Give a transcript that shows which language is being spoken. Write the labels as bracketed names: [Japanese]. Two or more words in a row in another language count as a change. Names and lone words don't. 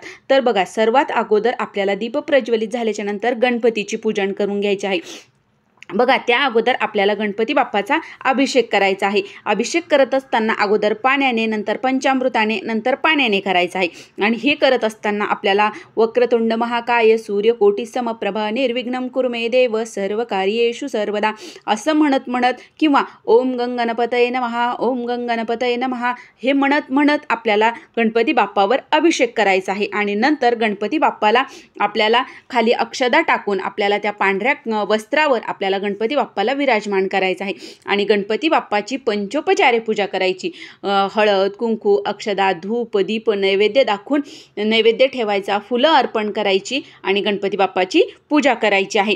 [Marathi] तर बघा, सर्वात अगोदर आपल्याला दीप प्रज्वलित झाल्याच्या नंतर गणपतीची पूजन करून घ्यायचे आहे. बघा, त्या अगोदर आपल्याला गणपती बाप्पाचा अभिषेक करायचा आहे. अभिषेक करत असताना अगोदर पाण्याने, नंतर पंचामृताने, नंतर पाण्याने करायचं आहे. आणि हे करत असताना आपल्याला [Sanskrit] वक्रतुंड महाकाय सूर्यकोटी समप्रभा निर्विघ्नं कुरु मे देव सर्व कार्येषु सर्वदा [Marathi] असं म्हणत किंवा [Sanskrit] ओम गंगणपतये नमः, ओम गंगणपतये नमः [Marathi] हे म्हणत आपल्याला गणपती बाप्पावर अभिषेक करायचा आहे. आणि नंतर गणपती बाप्पाला आपल्याला खाली अक्षदा टाकून आपल्याला त्या पांढऱ्या वस्त्रावर आपल्याला गणपती बाप्पाला विराजमान करायचं आहे. आणि गणपती बाप्पाची पंचोपचारे पूजा करायची. हळद, कुंकू, अक्षदा, धूप, दीप, नैवेद्य दाखवून नैवेद्य ठेवायचा, फुलं अर्पण करायची आणि गणपती बाप्पाची पूजा करायची आहे.